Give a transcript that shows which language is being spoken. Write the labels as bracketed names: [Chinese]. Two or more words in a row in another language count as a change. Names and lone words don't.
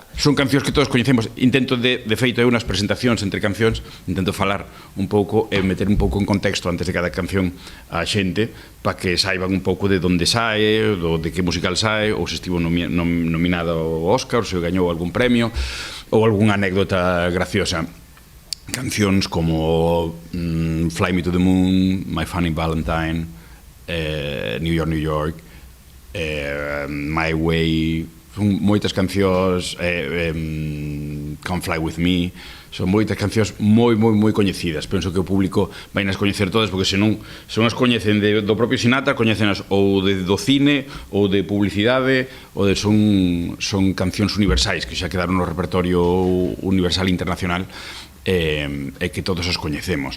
[Galician] Son cancións que todos coñecemos. Intento, de feito, eu nas presentacións entre cancións, intento falar un pouco e meter un pouco en contexto antes de cada canción a xente, para que saiban un pouco de onde sae, de que musical sae, ou se estivo nominado ao Óscar, ou se gañou algún premio, ou algunha anécdota graciosa. Cancións como Fly Me to the Moon, My Funny Valentine, New York, New York, My Way, son moitas cancións, Come Fly With Me, son moitas cancións moi coñecidas. Penso que o público vai nas coñecer todas, porque senón as coñecen do propio Sinatra, coñecenas ou do cine, ou de publicidade, ou son cancións universais que xa quedaron no repertorio universal internacional, e que todos os coñecemos.